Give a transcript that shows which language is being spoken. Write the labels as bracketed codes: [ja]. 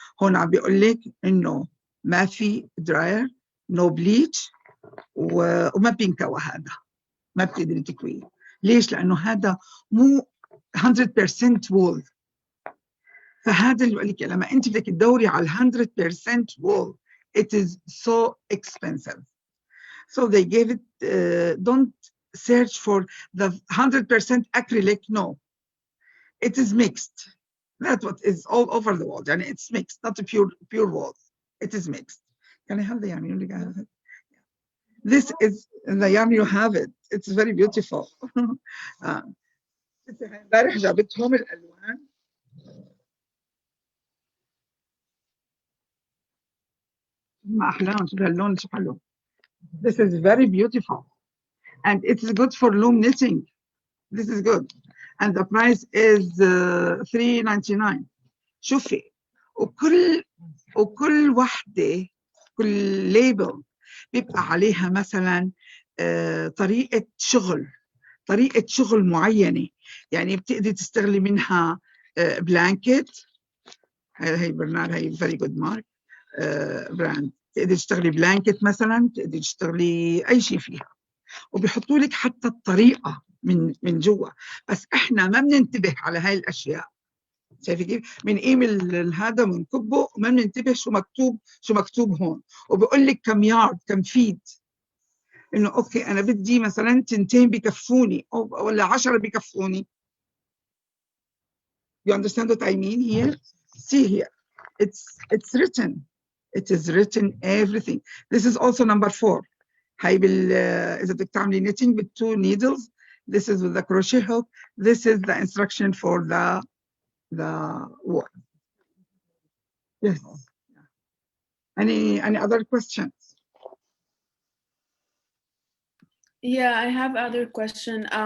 [ar] هون عم بيقول لك انه ما في دراير، نو بليتش، وما بينكوى، هذا ما بتقدري تكويه. ليش؟ لانه هذا مو 100% وول. فهذا اللي بقول لك لما انت بدك تدوري على 100% wool [en] it is so expensive. So they gave it don't search for the 100% acrylic. No, it is mixed. That's what is all over the world. And it's mixed, not a pure wool. It is mixed. Can I have the yarn? You have it. This is the yarn. You have it. It's very beautiful. [ar] امبارح جابتهم الالوان. ما احلاهم، شوف هاللون شو حلو. [en] This is very beautiful. And it's good for loom knitting. This is good. And the price is $3.99. [ar] شوفي، وكل وحدة، كل ليبل بيبقى عليها مثلا طريقة شغل معينة. يعني بتقدري تستغلي منها بلانكت. هي برنارد، هي [en] very good mark [ar] براند. تقدري تشتغلي بلانكت مثلا، تقدري تشتغلي أي شيء فيها. وبيحطوا لك حتى الطريقة من جوا، بس احنا ما بننتبه على هاي الاشياء. شايفه كيف؟ بنقيم هذا بنكبه وما بننتبه شو مكتوب هون. وبقول لك كم يارد، كم فيت. انه اوكي انا بدي مثلا 2 بكفوني ولا 10 بكفوني. [en] You understand what I mean here? See here. It's written. It is written everything. This is also number 4. [ar] هاي إذا بدك تعملي [en] knitting with 2 needles. This is with the crochet hook. This is the instruction for the wool. Yes. Any other questions? Yeah, I have other question.